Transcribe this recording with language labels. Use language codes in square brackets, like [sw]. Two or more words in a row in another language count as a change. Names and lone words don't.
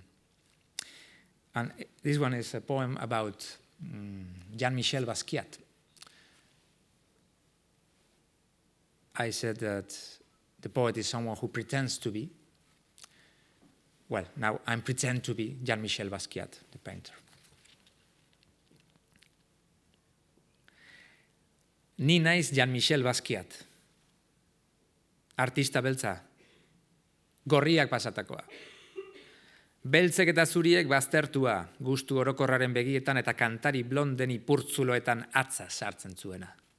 [en] And this one is a poem about Jean-Michel Basquiat. I said that the poet is someone who pretends to be. Well, now I pretend to be Jean-Michel Basquiat, the painter. [eu] Ni naiz Jean-Michel Basquiat, artista beltza, gorriak pasatakoa. Beltzek eta zuriek baztertua, gustu orokorraren begietan eta kantari blonden ipurtzuloetan atza sartzen zuena.